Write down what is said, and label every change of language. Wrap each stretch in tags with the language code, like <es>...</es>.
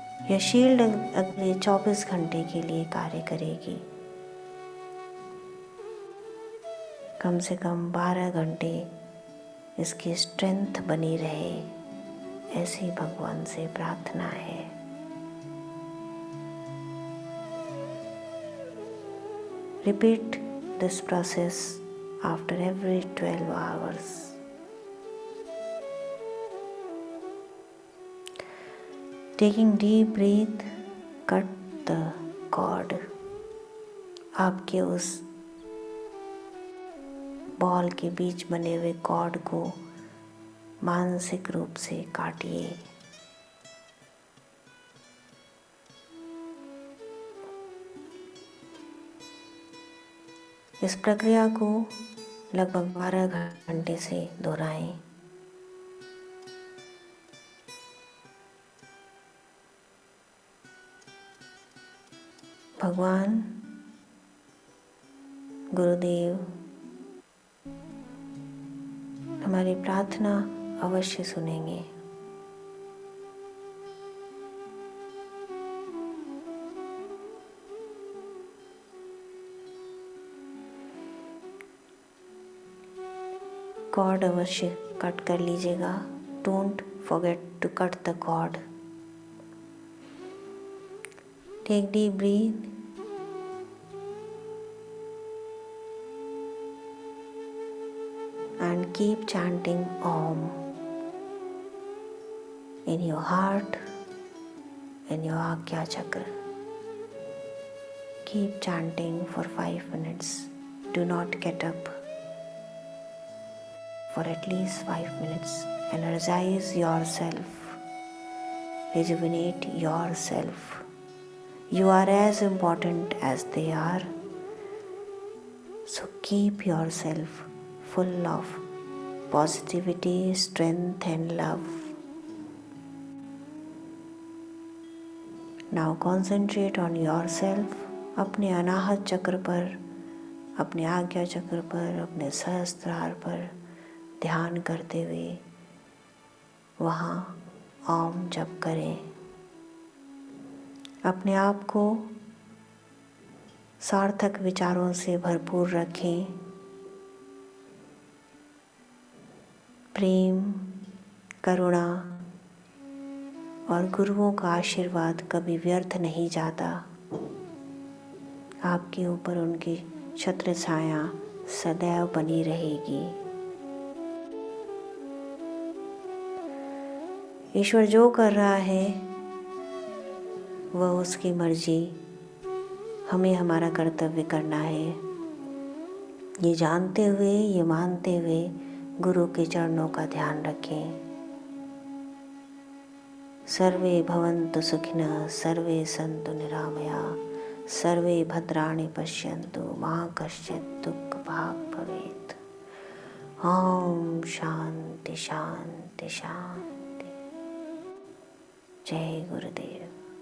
<hi>यह शील्ड अगले 24 घंटे के लिए कार्य करेगी। कम से कम 12 घंटे इसकी स्ट्रेंथ बनी रहे, ऐसी भगवान से प्रार्थना है।</hi> <en>Repeat this process after every 12 hours. Taking deep breath, cut the cord.</en> <hi>आपके उस बॉल के बीच बने हुए कॉर्ड को मानसिक रूप से काटिए। इस प्रक्रिया को लगभग 12 घंटे से दोहराएं। भगवान, गुरुदेव हमारी प्रार्थना अवश्य सुनेंगे। कॉर्ड अवश्य कट कर लीजिएगा।</hi> <en>Don't forget to cut the cord. Take deep breath and keep chanting Om in your heart, in your Agya Chakra. Keep chanting for 5 minutes. Do not get up for at least 5 minutes. Energize yourself. Rejuvenate yourself. You are as important as they are. So keep yourself full of positivity, strength and love. Now concentrate on yourself.</en> <hi>अपने अनाहत चक्र पर, अपने आज्ञा चक्र पर, अपने सहस्त्रार पर ध्यान करते हुए वहाँ ओम जप करें। अपने आप को सार्थक विचारों से भरपूर रखें। प्रेम, करुणा, और गुरुओं का आशीर्वाद कभी व्यर्थ नहीं जाता। आपके ऊपर उनकी छत्र छाया सदैव बनी रहेगी। ईश्वर जो कर रहा है वह उसकी मर्जी, हमें हमारा कर्तव्य करना है। ये जानते हुए, ये मानते हुए गुरु के चरणों का ध्यान रखें।</hi> <sa>सर्वे भवन्तु सुखिनः, सर्वे सन्तु निरामयाः, सर्वे भद्राणि पश्यन्तु मा कश्चित् दुःखभाग् भवेत्।</sa> <hi>ओम शांति शांति शांति। जय गुरुदेव।</hi>